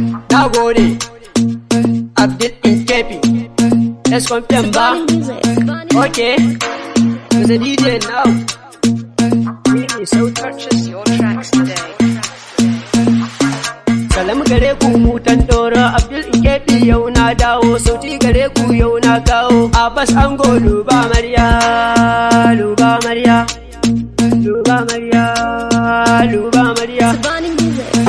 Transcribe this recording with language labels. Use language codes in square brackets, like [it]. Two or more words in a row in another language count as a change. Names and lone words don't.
[ha] Na gode. Abdul Inkepi. [en] Let's confirm ba? Okay. To the D J now. Really so Purchase your tracks today. [ha] Salam gare ku mutan Doro, Abdul Inkepi yau na dawo. Sauti gare ku yau na kawo. Abbas Ango Luba Amarya, Luba Amarya, Luba Amarya, Luba Amarya. Savani Music.